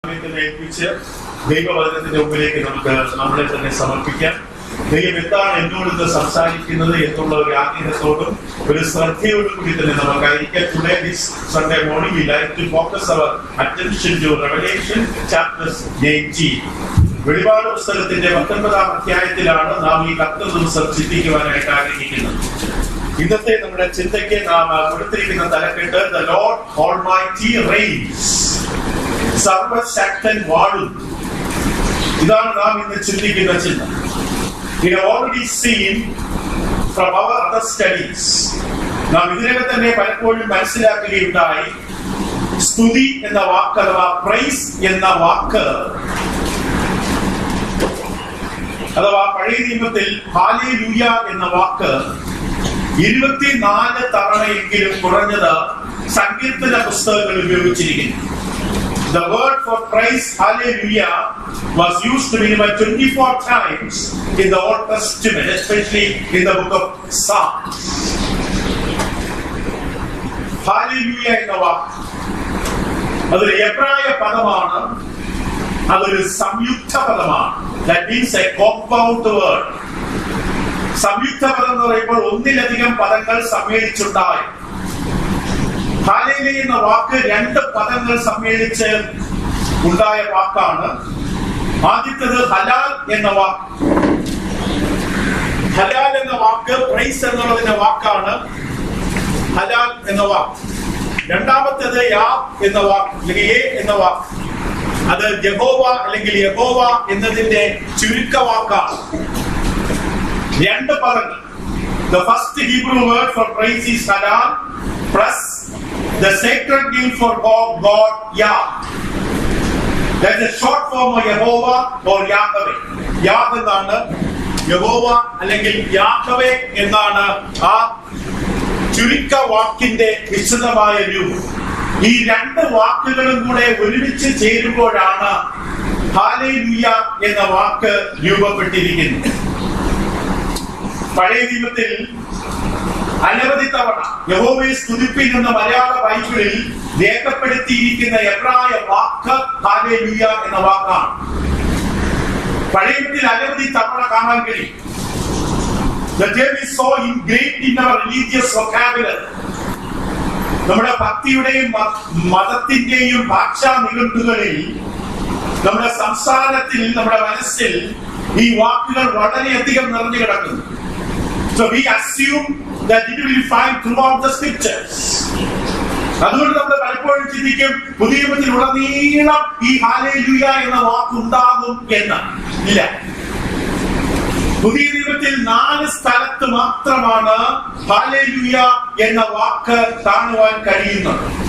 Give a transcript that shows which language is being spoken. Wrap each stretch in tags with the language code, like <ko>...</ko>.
<ml>ദൈവത്തിന് ഏൽപ്പിച്ച് ദൈവവചനത്തിന്റെ മുമ്പിലേക്ക് നമുക്ക് നമ്മളെ തന്നെ സമർപ്പിക്കാം. ദൈവം എന്താണ് എന്നോട് ഇന്ന് സംസാരിക്കുന്നത് എന്നുള്ള ഒരു ആഗ്രഹത്തോടും ഒരു ശ്രദ്ധയോടും കൂടി തന്നെ നമുക്കായിരിക്കാം.</ml> <en>Today this Sunday morning we like to focus our attention to Revelation chapter 18.</en> <ml>വെളിപാട് പുസ്തകത്തിന്റെ 19-ാം അധ്യായത്തിലാണ് നാം ഈ 10 ദിവസം ചിന്തിക്കുവാനായിട്ട് ആഗ്രഹിക്കുന്നത്. ഇന്നത്തെ നമ്മുടെ ചിന്തയ്ക്ക് നാം കൊടുത്തിരിക്കുന്ന തലക്കെട്ട്</ml> <en>The Lord Almighty Reigns.</en> <ml>സർവശക്തൻ വാഴുന്നു. ഇതാണ് നാം ഇന്ന് ചിന്തിക്കുന്ന ചിന്ത.</ml> <en>We have already seen from our other studies.</en> <ml>നാം ഇതിനകം തന്നെ പലപ്പോഴും മനസ്സിലാക്കുകയുണ്ടായി, സ്തുതി എന്ന വാക്ക് അഥവാ പ്രൈസ് എന്ന വാക്ക് അഥവാ പഴയ നിയമത്തിൽ ഹല്ലേലൂയ എന്ന വാക്ക് 24 തവണയെങ്കിലും കുറഞ്ഞത് സങ്കീർത്തന പുസ്തകങ്ങൾ ഉപയോഗിച്ചിരിക്കുന്നു.</ml> <en>The word for praise, hallelujah, was used minimum 24 times in the Old Testament, especially in the book of Psalms.</en> <ml>Hallelujah എന്ന വാക്ക് അതൊരു എബ്രായ പദമാണ്, അതൊരു സംയുക്ത പദമാണ്.</ml> <en>That means a compound word.</en> <ml>സംയുക്ത പദം എന്ന് പറയുമ്പോൾ ഒന്നിലധികം പദങ്ങൾ സമ്മേളിച്ചുണ്ടായി. ഹല്ലേലൂയ എന്ന വാക്ക് 2 പദങ്ങൾ സമ്മേളിച്ച് ഉണ്ടായ വാക്കാണ്. ആദ്യത്തേത് ഹലാൽ എന്ന വാക്ക്. ഹലാൽ എന്ന വാക്ക് പ്രൈസ് എന്നുള്ളതിന്റെ വാക്കാണ്. ഹലാൽ എന്ന വാക്ക്. രണ്ടാമത്തേത് യാ എന്ന വാക്ക് അല്ലെങ്കിൽ എ എന്ന വാക്ക്. അത് യഹോവ അല്ലെങ്കിൽ യഹോവ എന്നതിന്റെ ചുരുക്കവാക്കാണ്. 2 പദങ്ങൾ.</ml> <en>The first Hebrew word for praise is halal plus the sacred name for God, Yah. That is a short form of Yehovah or Yahweh.</en> <ml>Yah എന്നാണ് യഹോവ അല്ലെങ്കിൽ യാഹ്വേ എന്നാണ് ആ ചുരുക്ക വാക്കിന്റെ വിശദമായ രൂപം. ഈ 2 വാക്കുകളും കൂടെ ഒരുമിച്ച് ചേരുമ്പോഴാണ് ഹല്ലേലൂയ എന്ന വാക്ക് രൂപപ്പെട്ടിരിക്കുന്നത്. പഴയ നിയമത്തിൽ അനവധി തവണ യഹോവയെ സ്തുതിപ്പിൻ എന്ന മലയാള ബൈബിളിൽ രേഖപ്പെടുത്തിയിരിക്കുന്ന എബ്രായ വാക്ക് ഹല്ലേലൂയ എന്ന വാക്കാണ്. പഴയ നിയമത്തിൽ അനവധി തവണ കാണാൻ കഴിയും.</ml> <en>The term is so ingrained in our religious vocabulary.</en> <ml>നമ്മുടെ ഭക്തിയുടെയും മതത്തിന്റെയും ഭാഷാ നിഘണ്ടുകളിൽ, നമ്മുടെ സംസാരത്തിൽ, നമ്മുടെ മനസ്സിൽ ഈ വാക്കുകൾ വളരെയധികം നിറഞ്ഞു കിടക്കുന്നു.</ml> <en>So we assume that it will be found throughout the scriptures.</en> <ml>അതുകൊണ്ട് നമ്മൾ പലപ്പോഴും ചിന്തിക്കും പുതിയ നിയമത്തിൽ ഉടനീളം ഈ ഹല്ലേലൂയ എന്ന വാക്കുണ്ടാകും എന്ന്. ഇല്ല, പുതിയ നിയമത്തിൽ 4 സ്ഥലത്ത് മാത്രമാണ് ഹല്ലേലൂയ എന്ന വാക്ക് കാണുവാൻ കഴിയുന്നത്.</ml>